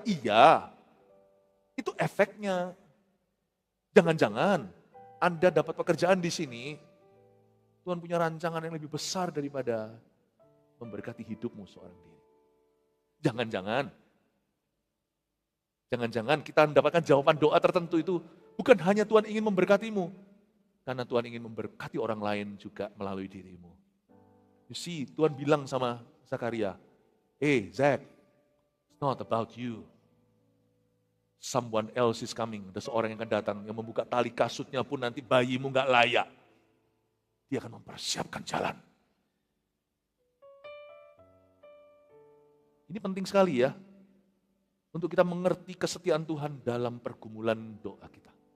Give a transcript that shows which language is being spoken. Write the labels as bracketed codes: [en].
[id] Iya, itu efeknya. Jangan-jangan Anda dapat pekerjaan di sini, Tuhan punya rancangan yang lebih besar daripada memberkati hidupmu seorang diri. Jangan-jangan kita mendapatkan jawaban doa tertentu itu bukan hanya Tuhan ingin memberkatimu, karena Tuhan ingin memberkati orang lain juga melalui dirimu. [en] You see, [id] Tuhan bilang sama [en] Zakaria, hey Zach, it's not about you. Someone else is coming. [id] Ada seorang yang akan datang, yang membuka tali kasutnya pun nanti bayimu gak layak. Dia akan mempersiapkan jalan. Ini penting sekali ya, untuk kita mengerti kesetiaan Tuhan dalam pergumulan doa kita.